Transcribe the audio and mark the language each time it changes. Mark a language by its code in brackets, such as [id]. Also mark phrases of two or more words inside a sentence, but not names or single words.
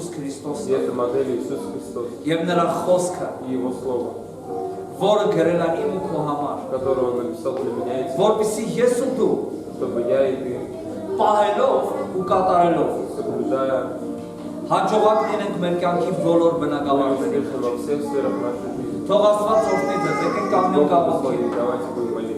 [ru] И [hy] Քրիստոսն է։ [ru] эта модель Иисус Христос [hy] Եվ նրա խոսքը, [ru] и Его Слово, [hy] որը գրել է իմ ու քո համար, [ru] которое Он написал для меня и тебя, [hy] որպեսզի ես ու դու [ru] чтобы я и ты, [hy] պահելով ու կատարելով [ru] соблюдая, [hy] հաջողակ լինենք մեր կյանքի բոլոր [ru] мы [hy] բնակավարների [ru] успешны во всех сферах нашей жизни. [hy] Թող Աստված օրհնի ձեզ, եկեք կանգնենք [ru] Бог [hy] աղոթի։ [ru] благословит. Давайте будем